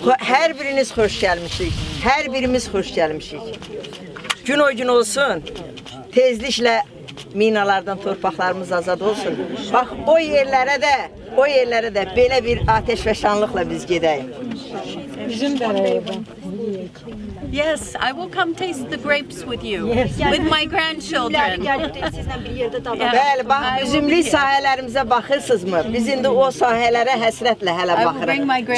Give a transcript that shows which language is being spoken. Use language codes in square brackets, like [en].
[az] Hər biriniz xoş gəlmişik. Hər birimiz xoş gəlmişik. Gün o gün olsun. Tezliklə minalardan torpaqlarımız azad olsun. Bax, o yerlərə də belə bir ateşfəşanlıqla biz gedəyik. Bizim dərəyədən. [en] Yes, I will come taste the grapes with you, with my grandchildren. [az] Bəli, bax, üzümlük sahələrimizə baxırsınızmı? Biz indi o sahələrə həsrətlə hələ baxırıq.